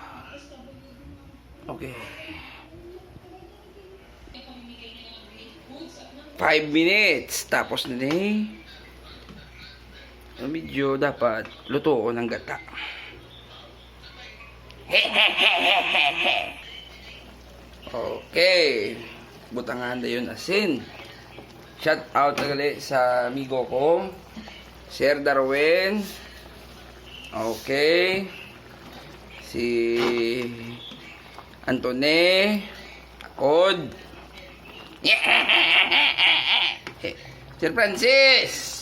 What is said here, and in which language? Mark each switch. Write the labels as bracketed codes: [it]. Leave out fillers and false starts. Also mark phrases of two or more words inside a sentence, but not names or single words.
[en] Okay. 5 minutes. [tl] Tapos na eh. Medyo dapat lutoon ng gata. [en] Okay. [hil] Butangan na yun asin. [en] Shout out [hil] nagali sa amigo ko, Sir Darwin. Okay. Si Antone Akod. Sir Francis.